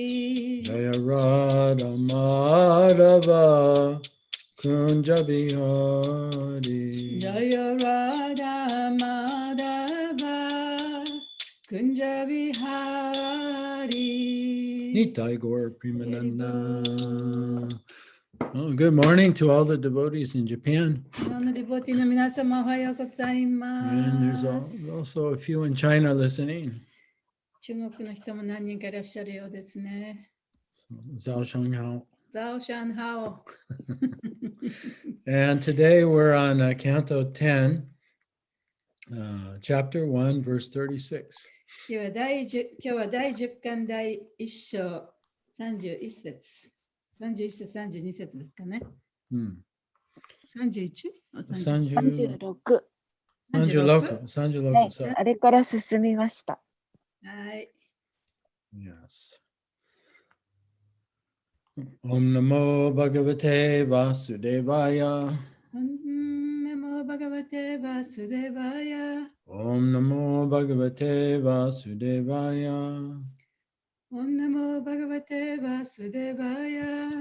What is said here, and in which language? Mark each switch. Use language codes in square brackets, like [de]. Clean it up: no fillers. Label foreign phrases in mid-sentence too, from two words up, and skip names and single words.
[sa] Jaya Radha Madhava Kunja Bihari Jaya Radha Madhava Kunja Vihari Nitai Gaur Premananda. [en] Oh, good morning to all the devotees in Japan. And there's also a few in China listening. So, [zh] 早上好. [en] And today we're on Canto 10, Chapter 1, verse 36. [ja] 今日は第10巻第1章31節31節32節ですかね。31? 36。 36。あれから進みました。はい。 [en] Yes. [sa] Om Namo Bhagavate Vasudevaya. Om Namo Bhagavate Vasudevaya. Om Namo Bhagavate Vasudevaya. Om Namo Bhagavate Vasudevaya.